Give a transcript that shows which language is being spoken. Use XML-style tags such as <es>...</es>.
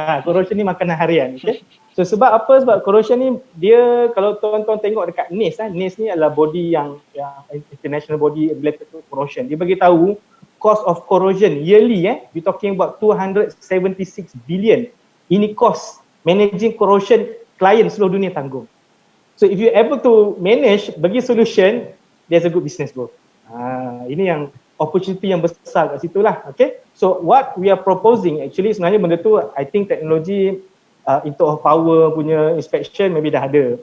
<ms>Corrosion ni makanan harian. Okay? So sebab apa? Sebab corrosion ni dia, kalau tuan-tuan tengok dekat NIST, NIST ni adalah body yang international body related to corrosion.</ms> <en>Dia bagi tahu cost of corrosion yearly, we talking about 276 billion.</en> <ms>Ini cost managing corrosion klien seluruh dunia tanggung.</ms> <en>So if you able to manage, bagi solution, there's a good business growth.</en> <ms>Ini yang opportunity yang besar kat situ lah. Okay?</ms> <en>So what we are proposing actually sebenarnya benda tu, I think teknologi in term of power punya inspection maybe dah ada.</en>